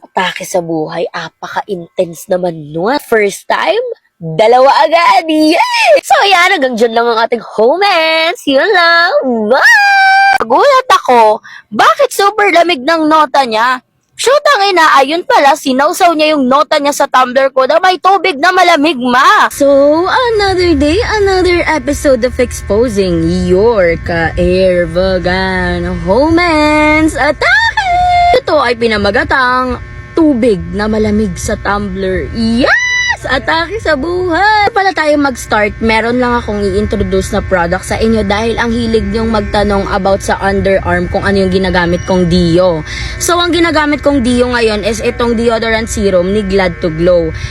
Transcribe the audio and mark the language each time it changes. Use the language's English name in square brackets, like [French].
[Filipino] Atake sa buhay, apaka-intense naman nun. [English] First time, [Filipino] dalawa agad! Yay! So yan, hanggang dyan lang ang ating comments. Yun lang. Bye! Nagulat ako, bakit super lamig ng nota niya? Shoot ang ina, ayun pala, sinawsaw niya yung nota niya sa tumbler ko na may tubig na malamig, ma. [English] So, another day, another episode of Exposing Your Ka-Airvagan Homens Atake! [Filipino] Ito ay pinamagatang tubig na malamig sa tumbler. Yes! Atake sa buhay! Pala tayo mag-start, meron lang akong i-introduce na product sa inyo dahil ang hilig niyong magtanong about sa underarm kung ano yung ginagamit kong Dio. So, ang ginagamit kong Dio ngayon is itong deodorant serum ni Glad to Glow.